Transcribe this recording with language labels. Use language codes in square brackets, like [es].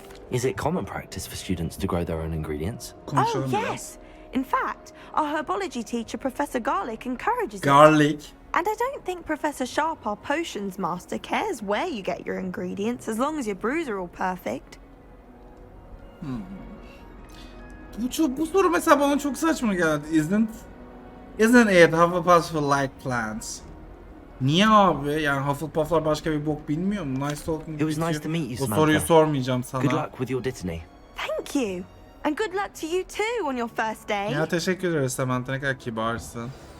[en] Is it common practice for students to grow their own ingredients? Oh, [tr] Konuşalım biraz. [en] yes. In fact, our herbology teacher, Professor Garlick, encourages it. Garlic. And I don't think Professor Sharp, our potions master, cares where you get your ingredients as long as your brews are all perfect. [tr] Bu soru mesela bana çok saçma geldi. [en] Isn't it Hufflepuffs for like plants? [tr] Niye abi? Yani Hufflepuff'lar başka bir bok bilmiyor mu? [en] Nice talking It was to nice you. to meet you, [tr] O [en] Samantha. [tr] soruyu sormayacağım sana. [en] Good luck with your Dittany. Thank you. And good luck to you too on your first day. [tr] Ya teşekkür ederiz Samantha, ne kadar kibarsın.